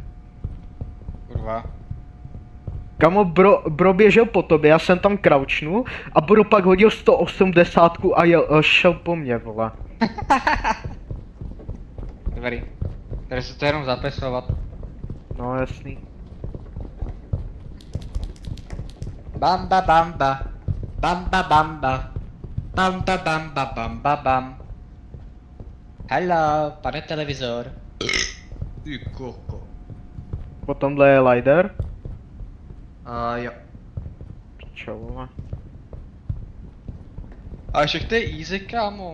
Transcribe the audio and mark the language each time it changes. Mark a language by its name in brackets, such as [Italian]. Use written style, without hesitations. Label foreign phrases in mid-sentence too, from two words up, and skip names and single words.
[Czech] Kurva. Kamo, bro běžel po tobě, já jsem tam crouchnul a bro pak hodil 180 a šel po mně, vole. Dobrý. Tady se to jenom zapisovat. No jasný. Bamba bamba. Bamba bamba. Bamba bamba bamba bam. Hello, pane televizor. Ty koko. Potomhle je Lider. Jo. Čo, vole. A však to je easy, kámo.